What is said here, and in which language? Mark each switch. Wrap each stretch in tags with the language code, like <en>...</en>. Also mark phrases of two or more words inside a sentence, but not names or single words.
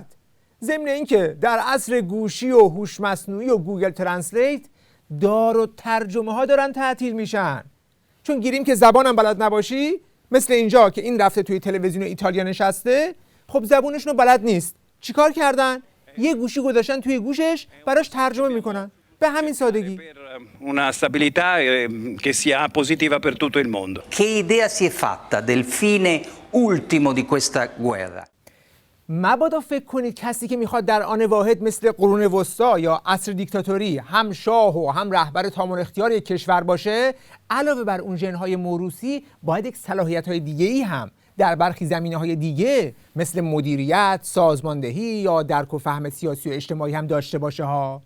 <fa>ضمن اینکه در عصر گوشی و هوش مصنوعی و گوگل ترنسلیت دار و ترجمه ها دارن تعطیل میشن. چون گیریم که زبانم بلد نباشی، مثل اینجا که این رفته توی تلویزیون ایتالیا نشسته، خب زبونشون رو بلد نیست. چیکار کردن؟ یه گوشی گذاشتن توی گوشش، براش ترجمه میکنن. به همین سادگی.</fa> <it>Una stabilità che sia positiva per tutto il mondo. Che idea si è fatta del fine ultimo di questa guerra?</it> <fa>مبادا فکر کنید کسی که میخواد در آن واحد مثل قرون وسطی یا عصر دیکتاتوری هم شاه و هم رهبر تام الاختیار یک کشور باشه، علاوه بر اون ژن‌های موروثی باید یک صلاحیت‌های دیگه‌ای هم در برخی زمینه‌های دیگه مثل مدیریت، سازماندهی یا درک و فهم سیاسی و اجتماعی هم داشته باشه ها.</fa>